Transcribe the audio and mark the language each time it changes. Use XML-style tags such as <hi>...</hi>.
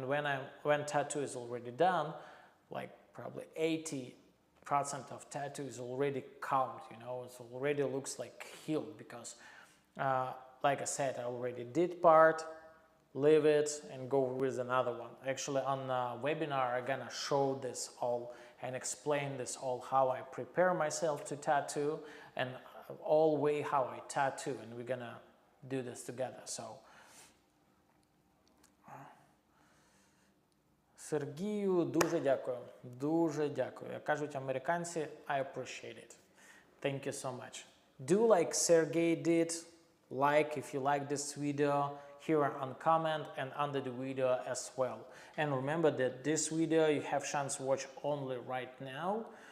<en>And when tattoo is already done, like probably 80% of tattoo is already calmed, you know, it already looks like healed, because like I said, I already did part, leave it and go with another one. Actually on the webinar I'm gonna show this all and explain this all, how I prepare myself to tattoo and all way how I tattoo, and we're gonna do this together.</en> <uk>So Сергію, дуже дякую. Дуже дякую. Як кажуть американці,</uk> <en>I appreciate it. Thank you so much. Do like Sergey did, like if you like this video, here on comment and under the video as well. And remember that this video you have chance to watch only right now.</en>